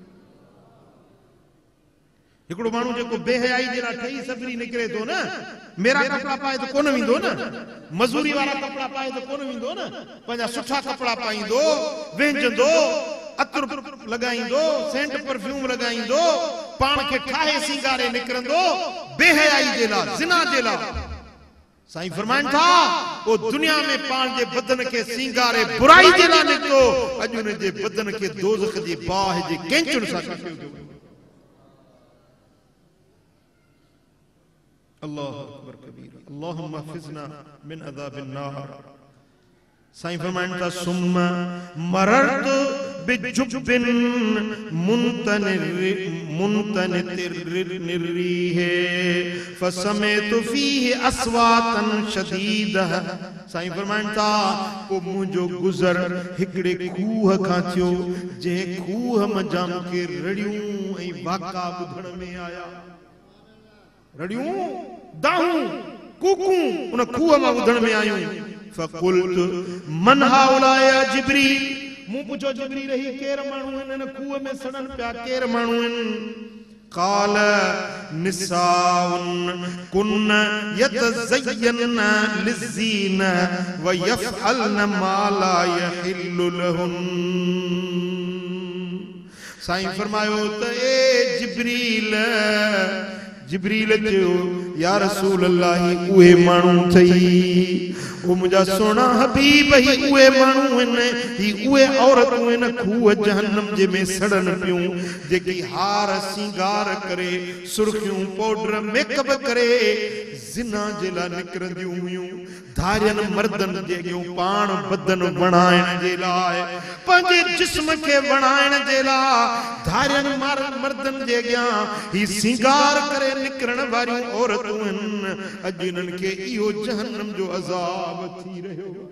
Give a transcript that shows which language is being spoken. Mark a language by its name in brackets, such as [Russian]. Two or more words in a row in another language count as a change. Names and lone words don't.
[Sindhi] हिकिड़ो माण्हू जेको बेहयाई जे लाइ ठही सबिरी निकिरे थो न, मेरा कपिड़ा पाए त कोन वेंदो न, मज़ूरी वारा कपिड़ा पाए त कोन वेंदो न, पंहिंजा सुठा कपिड़ा पाईंदो, वेंजंदो, अतर लगाईंदो, सेंट परफ्यूम लगाईंदो, पाण खे ठाहे सिंगारे निकिरंदो बेहयाई जे लाइ, ज़िना जे लाइ। साईं फरमाइनि था, वो दुनिया में पाण जे बदन खे सिंगारे बुराई जे लाइ निकितो, अॼु उन जे बदन खे दोज़ख जी बाह जे कैंचुनि सां कटियो थियो। [Arabic] الله أكبر كبير، اللهم احفظنا من عذاب النار. [Sindhi] साईं फरमाइनि था, [Arabic] ثم مررت بجب منتن الريح فسمعت فيه أصواتا شديدة. [Sindhi] साईं फरमाइनि था, पोइ मुंहिंजो गुज़र हिकिड़े खूह खां थियो, जंहिं खूह मंझां मूंखे रड़ियूं ऐं वाका ॿुधण में आया। रड़ियूं, दाहूं, कूकूं उन खूह मां ॿुधण में आयूं। [Arabic] فقلت من هؤلاء يا جبريل, [Sindhi] मूं पुछो जिब्रील ही केर माण्हू आहिनि इन खूह में सड़न पिया, केर माण्हू आहिनि? [Arabic] قال نساء كن يتزين للزينة ويفعلن ما لا يحل لهن. [Sindhi] साईं फरमायो त ए जिब्रील, जिब्रील चयो [Arabic] يا رسول الله [Sindhi] उहे माण्हू थई ओ मुंहिंजा सोना हबीब ही उहे माण्हू आहिनि ही उहे औरतूं आहिनि खूह जहन्नम जे में सड़न पियूं जेकी हार सिंगार करे सुर्खियूं पाउडर मेकअप करे ज़िना जे लाइ निकिरंदियूं हुयूं धारियन मर्दन जे अॻियों पाण बदन बणाइण जे लाइ पंहिंजे जिस्म खे बणाइण जे लाइ धारियन मर्दन जे अॻियां ही सिंगार करे निकिरण वारियूं औरतूं आहिनि अॼु इन्हनि खे इहो जहन्नम जो अज़ाब थी रहियो